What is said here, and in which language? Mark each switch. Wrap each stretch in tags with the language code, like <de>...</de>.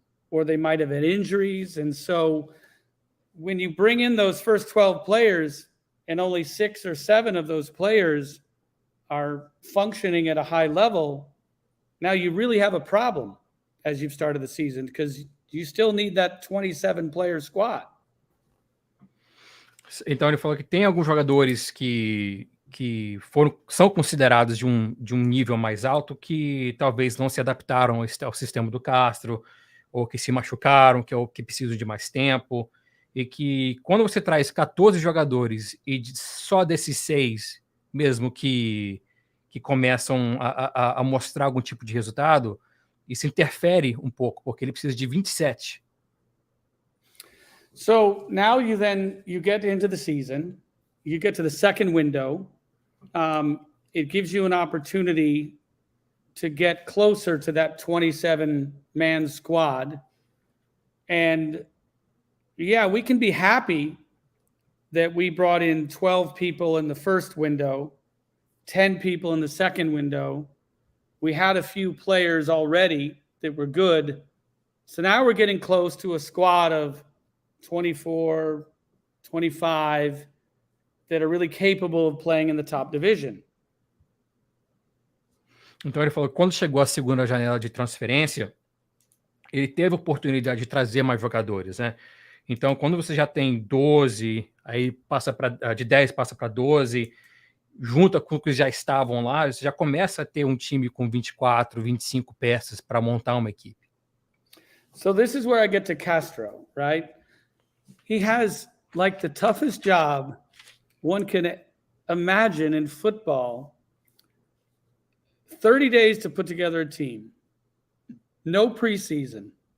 <en>Or they might have had injuries. And so when you bring in those first 12 players and only 6 or 7 of those players are functioning at a high level, now you really have a problem as you've started the season because you still need that 27-player squad.</en> <pt>Então ele falou que tem alguns jogadores que são considerados de um nível mais alto que talvez não se adaptaram ao sistema do Castro, ou que se machucaram, que precisam de mais tempo, e que quando você traz 14 jogadores e só desses 6 mesmo que começam a mostrar algum tipo de resultado, isso interfere um pouco, porque ele precisa de 27.</pt> <en>So now you get into the season, you get to the second window, it gives you an opportunity to get closer to that 27-man squad. And yeah, we can be happy that we brought in 12 people in the first window, 10 people in the second window. We had a few players already that were good. So now we're getting close to a squad of 24, 25 that are really capable of playing in the top division.</en> <pt>Então ele falou que quando chegou a segunda janela de transferência, ele teve a oportunidade de trazer mais jogadores, né? Então, quando você já tem 12, aí passa de 10 passa para 12, junta com os que já estavam lá, você já começa a ter um time com 24, 25 peças para montar uma equipe.</pt> <en>So this is where I get to Castro, right? He has like the toughest job one can imagine in football. 30 days to put together a team. No preseason.</en>